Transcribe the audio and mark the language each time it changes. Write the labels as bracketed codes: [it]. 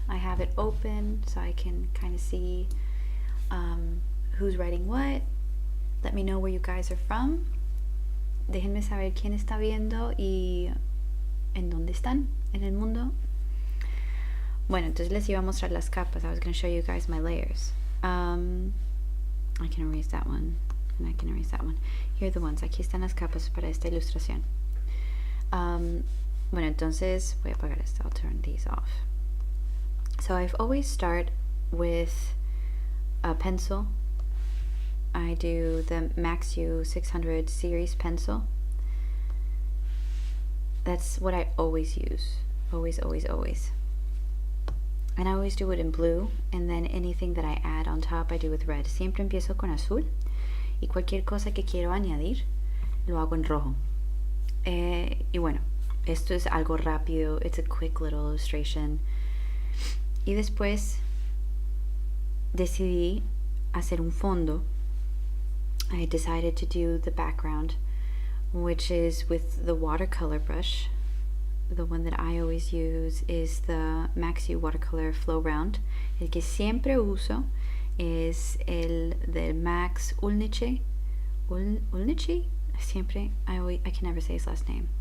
[en] I have it open so I can kind of see who's writing what. Let me know where you guys are from. [es] Déjenme saber quién está viendo y en dónde están en el mundo. Bueno, entonces les iba a mostrar las capas. [en] I was going to show you guys my layers. I can erase that one and I can erase that one. Here are the ones. [es] Aquí están las capas para esta ilustración. Bueno, entonces voy a apagar esto. [en] I'll turn these off. So I've always start with a pencil. I do the Max U 600 series pencil. That's what I always use. Always, always, always. And I always do it in blue, and then anything that I add on top I do with red. [es] Siempre empiezo con azul y cualquier cosa que quiero añadir lo hago en rojo. Y bueno, esto es algo rápido. [en] It's a quick little illustration. [es] Y después decidí hacer un fondo. [en] I decided to do the background, which is with the watercolor brush. The one that I always use is the Max U Watercolor Flow Round. [es] El que siempre uso es el del Max Ulniche. Ulniche? [en] Siempre, I can never say his last name.